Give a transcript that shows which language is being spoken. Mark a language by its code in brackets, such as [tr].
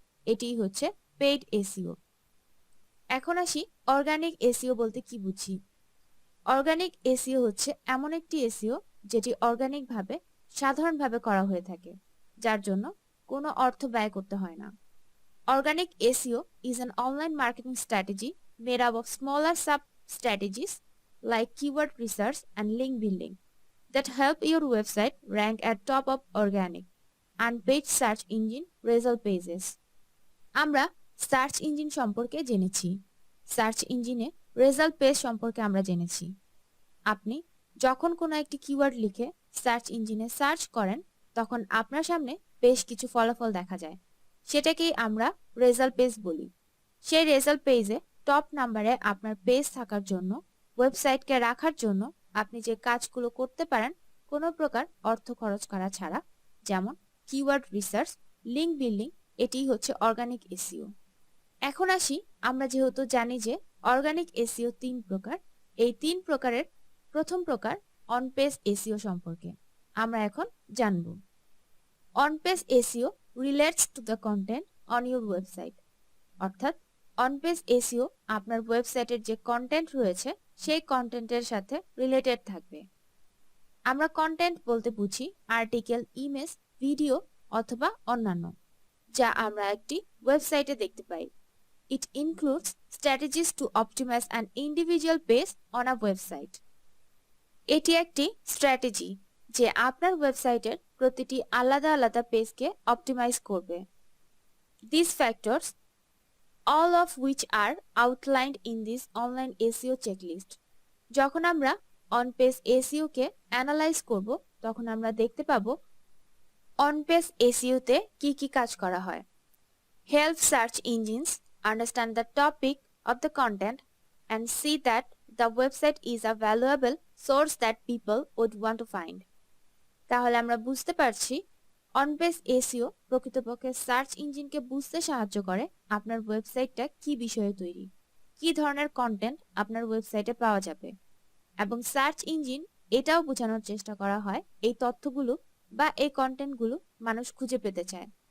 [bn] এটিই হচ্ছে paid SEO. এখন আসি অর্গানিক এসইও বলতে কি বুঝি। অর্গানিক এসইও হচ্ছে এমন একটি এসইও যেটি অর্গানিকভাবে সাধারণভাবে করা হয়ে থাকে, যার জন্য কোনো অর্থ ব্যয় করতে হয় না। [en] Organic SEO is an online marketing strategy made up of smaller sub-strategies like keyword research and link building that help your website rank at top of organic and paid search engine result pages. [bn] আমরা search engine সম্পর্কে জেনেছি, search ইঞ্জিনে result page সম্পর্কে আমরা জেনেছি। আপনি যখন কোনো একটি কিওয়ার্ড লিখে সার্চ ইঞ্জিনে সার্চ করেন, তখন আপনার সামনে বেশ কিছু ফলাফল দেখা যায়, সেটাকেই আমরা রেজাল্ট পেজ বলি। সেই রেজাল্ট পেজে টপ নাম্বারে আপনার পেজ থাকার জন্য, ওয়েবসাইটকে রাখার জন্য আপনি যে কাজগুলো করতে পারেন কোনো প্রকার অর্থ খরচ করা ছাড়া, যেমন কিওয়ার্ড রিসার্চ, লিঙ্ক বিল্ডিং, এটিই হচ্ছে অর্গানিক এসইও। এখন আসি, আমরা যেহেতু জানি যে অর্গানিক এসইও তিন প্রকার, এই তিন প্রকারের প্রথম প্রকার অন পেজ এসইও সম্পর্কে আমরা এখন জানব। [en] On page SEO relates to the content on your website. [bn] অর্থাৎ অন পেজ এসইও আপনার ওয়েবসাইটের যে কন্টেন্ট রয়েছে সেই কন্টেন্টের সাথে রিলেটেড থাকবে। আমরা কন্টেন্ট বলতে বুঝি আর্টিকেল, ইমেজ, ভিডিও অথবা অন্যান্য, যা আমরা একটি ওয়েবসাইটে দেখতে পাই। [en] It includes strategies to optimize an individual page on a website. [bn] এটি একটি স্ট্র্যাটেজি যে আপনার ওয়েবসাইটের প্রতিটি আলাদা আলাদা পেজকে অপটিমাইজ করবে। [en] These factors, all of which are outlined in this online SEO checklist. [bn] যখন আমরা on page SEO K analyse করব, তখন আমরা দেখতে পাবো অন পেজ এসইও তে কি কি কাজ করা হয়। [en] Help search engines understand the topic of the content and see that the website is a valuable source that people would want to find. [bn] তাহলে আমরা বুঝতে পারছি অন পেজ এসইও প্রকৃতপক্ষে সার্চ ইঞ্জিনকে বুঝতে সাহায্য করে আপনার ওয়েবসাইটটা কি বিষয়ে তৈরি, কি ধরনের কন্টেন্ট আপনার ওয়েবসাইটে পাওয়া যাবে, এবং সার্চ ইঞ্জিন এটাও বোঝানোর চেষ্টা করা হয় এই তথ্যগুলো বা এই কন্টেন্টগুলো মানুষ খুঁজে পেতে চায়।